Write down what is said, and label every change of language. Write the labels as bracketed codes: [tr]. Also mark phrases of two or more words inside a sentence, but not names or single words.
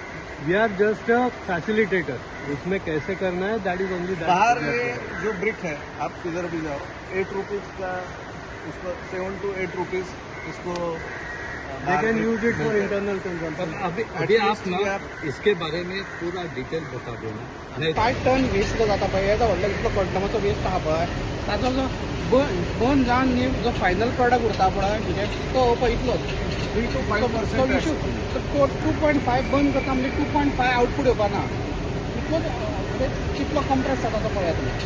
[en] we are just a facilitator, [hi] उसमें कैसे करना है [en] that is only [hi] बाहर ये जो ब्रिक है, आप किधर भी जाओ 8 रुपीज का, उसको 7 to 8 रुपीज इसको [en] they can use it for internal consumption. [hi] अभी आप ना इसके बारे में पूरा डिटेल बता दो ना। नहीं [kok] 5 टन वेस्ट जो जाता पळय, येता व्हडलो इतलो कंटमाचो वेस्ट आहा पळय, ताचो जो बर्न जावन न्ही जो [en] final product [kok] उरता पळय, म्हणजे तो पळय इतलोच 3 to 5% 2.5 बर्न करता म्हणजे 2.5 आउटपूट येवपाना, इतलोच कितलो कंप्रेस जाता तो पळया तुमी।